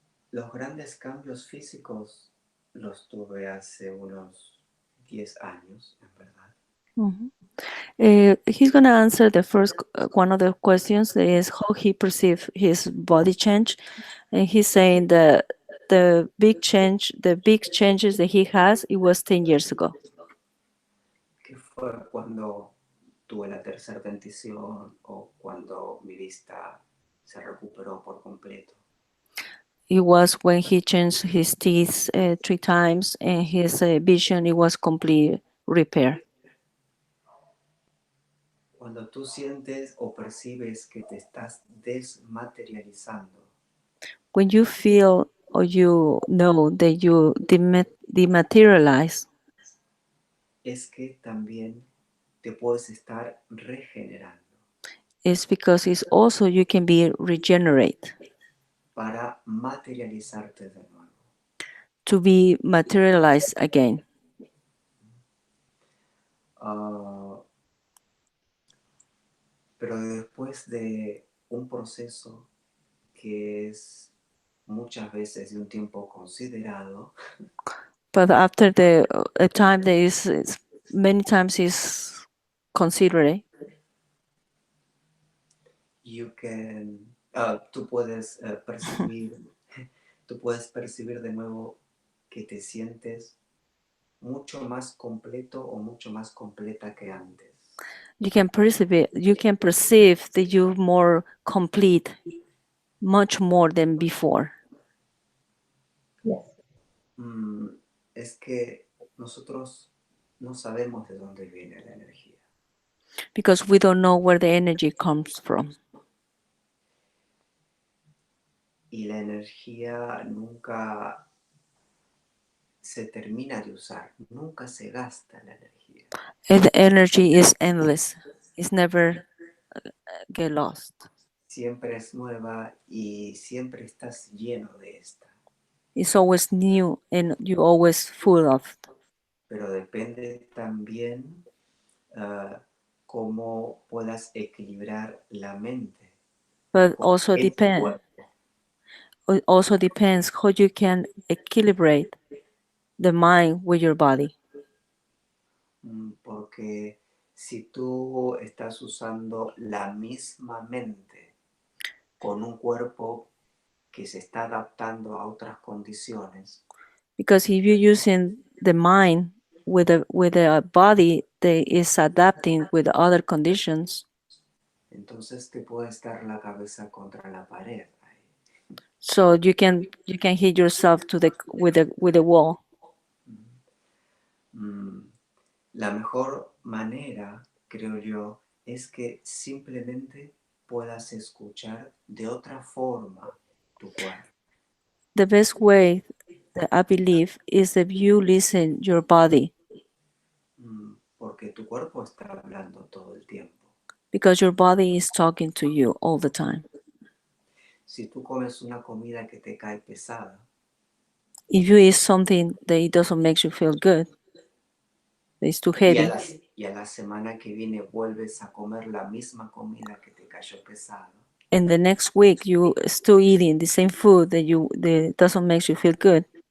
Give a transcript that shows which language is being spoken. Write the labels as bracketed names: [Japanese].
[Spanish] Los grandes cambios físicos los tuve hace unos 10 años, en verdad. [English] He's going to answer the first one of the questions is how he perceived his body change, and he's saying that the big changes that he has, it was 10 years ago. [Spanish] Que fue cuando tuve la tercera bendición o cuando mi vista se recuperó por completo. [English] It was when he changed his teeth 3 times and his vision, it was complete repair. [Spanish] Cuando tú sientes o percibes que te estás desmaterializando. [English] When you feel or you know that you dematerialize, [Spanish] es que también te puedes estar regenerando. [English] it's because it's also you can be regenerate. [Spanish] Para materializarte de nuevo. [English] To be materialized again. [Spanish] Pero después de un proceso que es muchas veces de un tiempo considerado. [English] But after a time that is many times is considered. You can, [Spanish] tú puedes percibir, tú puedes percibir de nuevo que te sientes mucho más completo o mucho más completa que antes. [English] You can perceive that you're more complete, much more than before. Yes. [Spanish] Es que nosotros no sabemos de dónde viene la energía. [English] Because we don't know where the energy comes from. [Spanish] Y la energía nunca se termina de usar, nunca se gasta la energía. [English] And the energy is endless. It's never get lost. [Spanish] siempre es nueva y siempre estás lleno de esta. [English] It's always new and you're always full of it. [Spanish] Pero depende también cómo puedas equilibrar la mente [English] But [Spanish] con este cuerpo. [English] it also depends how you can equilibrate the mind with your body. [Spanish] Porque si tú estás usando la misma mente con un cuerpo que se está adaptando a otras condiciones, [English] Because if you're using the mind with a body that is adapting with other conditions, [Spanish] entonces te puedes dar la cabeza contra la pared. [English] so you can hit yourself to the with the wall. [Spanish] La mejor manera, creo yo, es que simplemente puedas escuchar de otra forma tu cuerpo. [English] The best way that I believe is that you listen your body, [Spanish] Porque tu cuerpo está hablando todo el tiempo. [English] because your body is talking to you all the time. [Spanish] Si tú comes una comida que te cae pesada, [English] If you eat something that it doesn't make you feel good, that it's too [Spanish] y [English] heavy, [Spanish] a la semana que viene vuelves a comer la misma comida que te cayó pesada, [English] and the next week you still eating the same food that doesn't make you feel good,